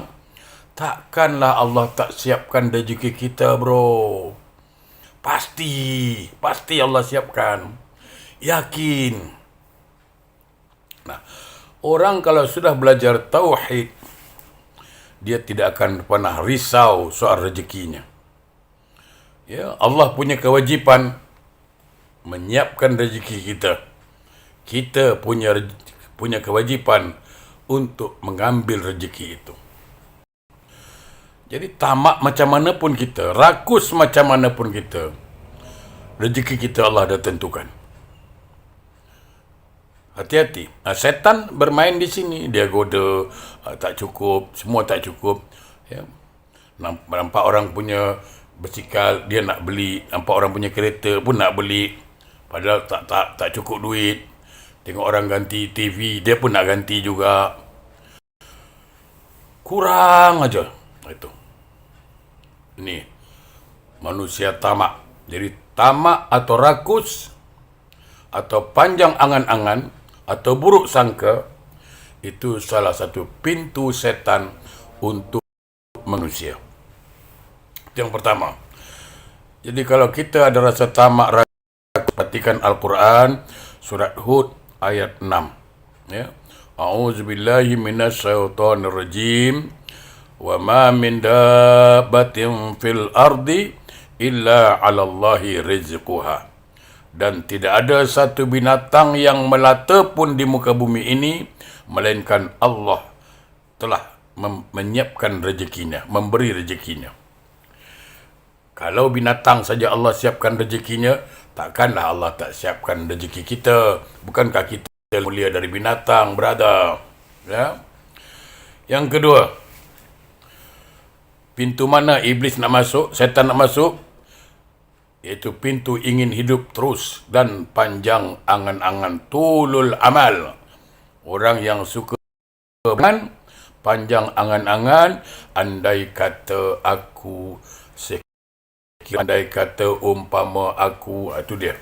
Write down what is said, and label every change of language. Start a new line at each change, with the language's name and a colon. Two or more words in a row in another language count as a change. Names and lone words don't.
Malay: Takkanlah Allah tak siapkan rezeki kita, bro. Pasti Allah siapkan. Yakin. Nah, orang kalau sudah belajar tauhid, dia tidak akan pernah risau soal rezekinya. Ya, Allah punya kewajipan menyiapkan rezeki kita. Kita punya kewajipan untuk mengambil rezeki itu. Jadi tamak macam mana pun kita, rakus macam mana pun kita, rezeki kita Allah dah tentukan. Hati-hati. Setan bermain di sini. Dia goda, tak cukup, semua tak cukup. Ya. Nampak orang punya basikal, dia nak beli. Nampak orang punya kereta pun nak beli. Padahal tak cukup duit. Tengok orang ganti TV, dia pun nak ganti juga. Kurang aja. Itu. Ini manusia tamak. Jadi tamak atau rakus atau panjang angan-angan atau buruk sangka, itu salah satu pintu setan untuk manusia. Itu yang pertama. Jadi kalau kita ada rasa tamak, rakus, perhatikan Al-Quran surat Hud ayat 6.
Arabic: Ya. أعوذ بالله من الشيطان الرجيم. وما من دابة في الأرض إلا على الله رزقها.
Malay: Dan tidak ada satu binatang yang melata pun di muka bumi ini melainkan Allah telah menyiapkan rezekinya, memberi rezekinya. Kalau binatang saja Allah siapkan rezekinya, takkanlah Allah tak siapkan rezeki kita. Bukankah kita mulia dari binatang, brother? Ya. Yang kedua, pintu mana iblis nak masuk, setan nak masuk? Iaitu pintu ingin hidup terus dan panjang angan-angan,
Arabic: طول الأمل.
Malay: Orang yang suka panjang angan-angan, andai kata aku sekian, andai kata umpama aku, itu dia.